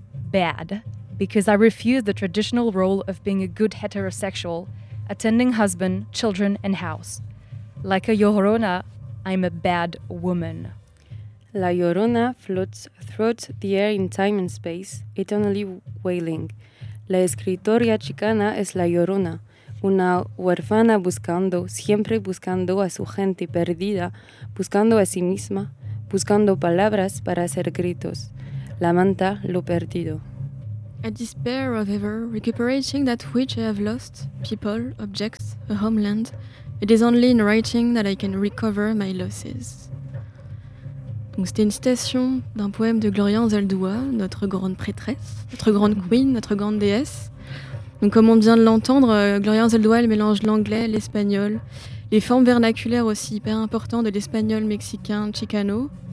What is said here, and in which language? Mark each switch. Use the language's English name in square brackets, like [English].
[English] Bad, because I refuse the traditional role of being a good heterosexual, attending husband, children and house. Like a Llorona, I'm a bad woman. La Llorona floats throughout the air in time and space, eternally wailing. [Spanish] La escritora chicana es la Llorona, una huérfana buscando, siempre buscando a su gente perdida, buscando a sí misma, buscando palabras para hacer gritos. La manta, lo perdido. [English] I despair of ever recuperating that which I have lost, people, objects, a homeland. It is only in writing that I can recover my losses. [French] Donc c'était une citation d'un poème de Glorian Zaldúa, notre grande prêtresse, notre grande queen, notre grande déesse. Donc comme on vient de l'entendre, Glorian Zaldúa, elle mélange l'anglais, l'espagnol, les formes vernaculaires aussi hyper importantes de l'espagnol mexicain, chicano.